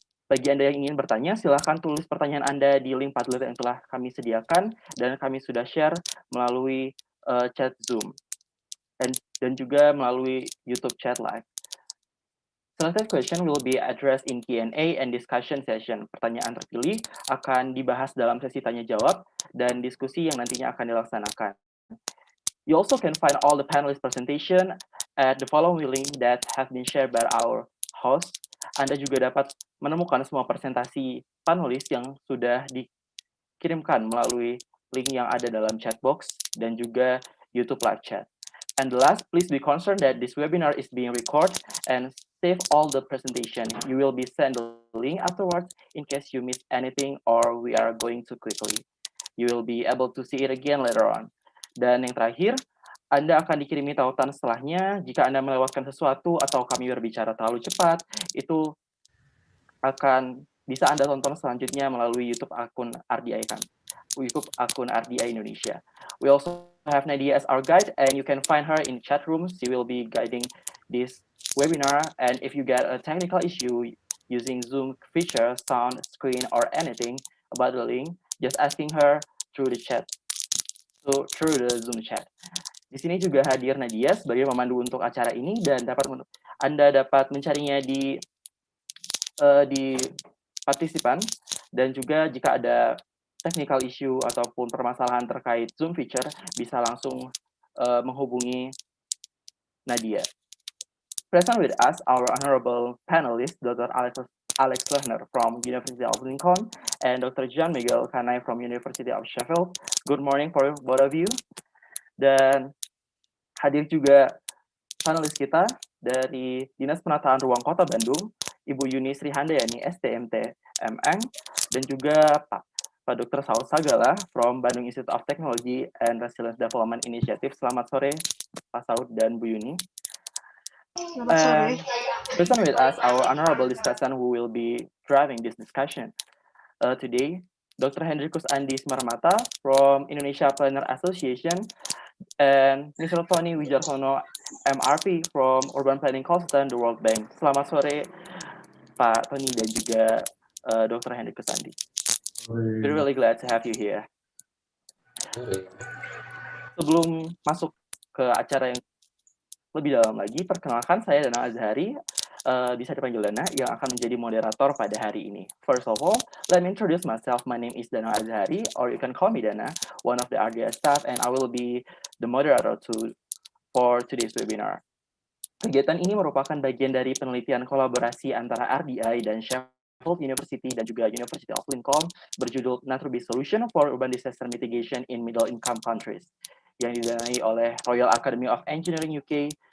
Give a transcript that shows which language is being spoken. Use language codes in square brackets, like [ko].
[id] Bagi Anda yang ingin bertanya, silakan tulis pertanyaan Anda di link Padlet yang telah kami sediakan dan kami sudah share melalui chat Zoom dan juga melalui YouTube chat live. [en] Selected question will be addressed in Q&A and discussion session. [id] Pertanyaan terpilih akan dibahas dalam sesi tanya jawab dan diskusi yang nantinya akan dilaksanakan. [en] You also can find all the panelist presentation at the following link that have been shared by our host. [id] Anda juga dapat menemukan semua presentasi panelis yang sudah dikirimkan melalui link yang ada dalam chat box dan juga YouTube live chat. [en] And the last, please be concerned that this webinar is being recorded and save all the presentation. You will be sent the link afterwards in case you miss anything or we are going too quickly. You will be able to see it again later on. [id] Dan yang terakhir, Anda akan dikirimi tautan setelahnya jika Anda melewatkan sesuatu atau kami berbicara terlalu cepat. Itu akan bisa Anda tonton selanjutnya melalui YouTube akun RDI kan. YouTube akun RDI Indonesia. [en] We also have Nadia as our guide, and you can find her in chat room. She will be guiding this webinar, and if you get a technical issue using Zoom feature, sound, screen, or anything about the link, just asking her through the chat, through the Zoom chat. [id] Di sini juga hadir Nadia sebagai pemandu untuk acara ini, dan Anda dapat mencarinya di partisipan, dan juga jika ada technical issue ataupun permasalahan terkait Zoom feature, bisa langsung menghubungi Nadia. [en] Present with us, our honorable panelist, Dr. Alex Lerner from University of Lincoln and Dr. John Miguel Kanai from University of Sheffield. Good morning for both of you. [id] Dan hadir juga panelis kita dari Dinas Penataan Ruang Kota Bandung, Ibu Yuni Sri Handayani, STMT MN, dan juga Pak Dr. [en] Saud Sagala from Bandung Institute of Technology and Resilience Development Initiative. [id] Selamat sore, Pak Saud dan Bu Yuni. Selamat sore. [en] Present with us our honorable discussant who will be driving this discussion today, Dr. Hendrikus Andi Smarmata from Indonesia Planner Association, and Mr. Tony Wijarsono, MRP from Urban Planning Consultant, the World Bank. [id] Selamat sore, Pak Tony dan juga Dr. Hendrikus Andi. [en] We're really glad to have you here. [id] Sebelum masuk ke acara yang lebih dalam lagi, perkenalkan saya Danang Azhari. bisa dipanggil Dana, yang akan menjadi moderator pada hari ini. [en] First of all, let me introduce myself. My name is Dana Azhari, or you can call me Dana, one of the RDI staff, and I will be the moderator for today's webinar. [id] Kegiatan ini merupakan bagian dari penelitian kolaborasi antara RDI dan Sheffield University dan juga University of Lincoln berjudul Nature-Based Solution for Urban Disaster Mitigation in Middle Income Countries yang didanai oleh Royal Academy of Engineering UK.